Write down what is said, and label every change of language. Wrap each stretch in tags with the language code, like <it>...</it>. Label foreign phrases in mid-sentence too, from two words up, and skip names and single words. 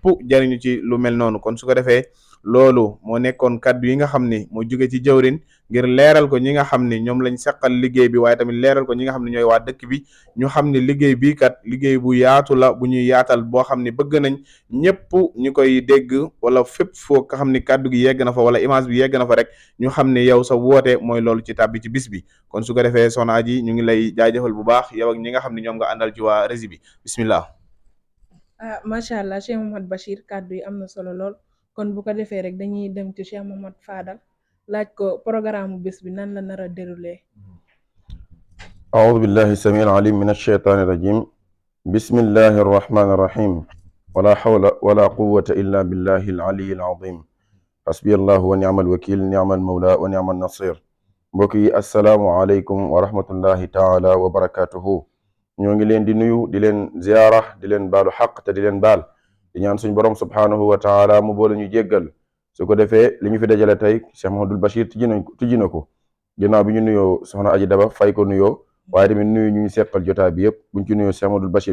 <wo>jariñu ci lu mel noonu kon su ko defee loolu moo nekkoon kaddu yi nga xam ni moo jóge ci jëwrin ngir leeral ko ñi nga xam ni ñoom lañ seqal liggéey bi waaye tamit leeral ko ñi nga xam ne ñooy waa dëkk bi ñu xam ni liggéey bii kat liggéey bu yaatu la bu ñuy yaatal boo xam ni bëgg nañ ñëpp ñu koy dégg wala fépp foo nga xam ni kaddu gi yegg na fa wala image bi yegg na fa rek ñu xam ni yow sa woote mooy loolu ci tàbbi ci bis bi kon su ko defee soxna Aji ñu ngi lay jaajëfal bu baax yow ak ñi nga xam ne ñoom nga àndal ci waa rési bi bismillah</wo> <ar>ما شاء الله</ar> <wo>Cheikh Mouhamad Bachir kàddu yi am na solo lool kon bu ko defee rek dañuy dem ci Cheikh Mouhamad Fadal laaj ko programme bis bi nan la nar a déroulé</wo> <ar>أعوذ بالله السميع العليم من الشيطان الرجيم بسم الله الرحمن الرحيم ولا حول ولا قوة إلا بالله العلي العظيم حسبي الله ونعم الوكيل نعم المولى ونعم النصير</ar> <wo>mbokk yi</wo> <ar>السلام عليكم ورحمة الله تعالى وبركاته</ar> <wo>ñoo ngi leen di nuyu di leen ziyaara di leen baalu xaq te di leen baal di ñaan suñ borom</wo> <ar>سبحانه و</ar> <wo>taala mu boole ñu jéggal su ko defee li ñu fi dajale tey Cheikh Mouhamadoul Bachir tijji na ko ginnaaw bi ñu nuyoo soxna Aji Daba fay ko nuyoo waaye tamit nuyu ñu seqal jotaay bi yëpp buñ ci nuyoo Cheikh Mouhamadoul Bachir</wo>